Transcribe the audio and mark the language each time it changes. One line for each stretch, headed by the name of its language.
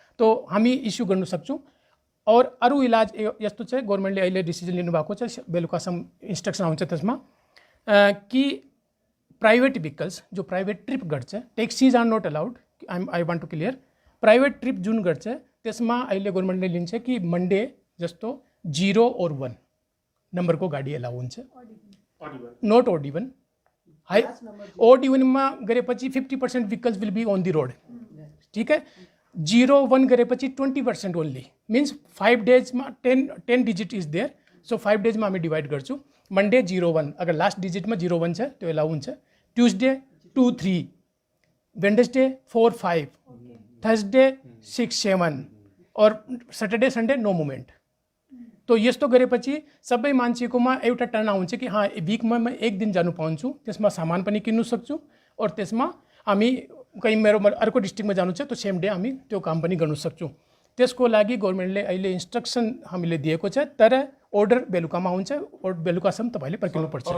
Nepali: तो हामी इस्यु गर्नु सक्छौँ। और अरू इलाज यस्तो छ, गभर्नमेन्टले अहिले डिसिजन लिनुभएको छ, बेलुकासम्म इन्स्ट्रक्सन आउँछ त्यसमा कि प्राइवेट भेहिकल्स जो प्राइवेट ट्रिप गर्छ,
English: Taxis are not allowed. I want to clear,
Nepali: private trip जुन गर्छ त्यसमा अहिले गभर्नमेन्टले लिन्छ कि मन्डे जस्तो 0 और 1 नम्बरको गाडी एलाउ हुन्छ,
English: Not odd even. हाई
Nepali: ओड इभनमा गरेपछि
English: 50% vehicles will be on the road,
Hindi: ठीक है।
Nepali: 0-1 गरेपछि 20% only, means 5 डेजमा 10 digit
English: is there,
Nepali: so 5 डेजमा हामी डिभाइड गर्छौँ। मन्डे 0-1, अगर लास्ट डिजिटमा 0-1 छ त्यो एलाउ हुन्छ।
English: Tuesday 2-3, Wednesday 4-5, Thursday 6-7 और Saturday Sunday no movement.
Nepali: तो यस्तो गरेपछि सबै मान्छेकोमा एउटा टर्न आउँछ कि हाँ विकमा म एक दिन जानु पाउँछु, त्यसमा सामान पनि किन्नु सक्छु और त्यसमा हामी कहीँ मेरो अर्को डिस्ट्रिक्टमा जानु छ त्यो सेम डे हामी त्यो काम पनि गर्न सक्छौँ। त्यसको लागि गभर्मेन्टले अहिले इन्स्ट्रक्सन हामीले दिएको छ, तर अर्डर बेलुकामा हुन्छ, बेलुकासम्म तपाईँले पर्खिनुपर्छ।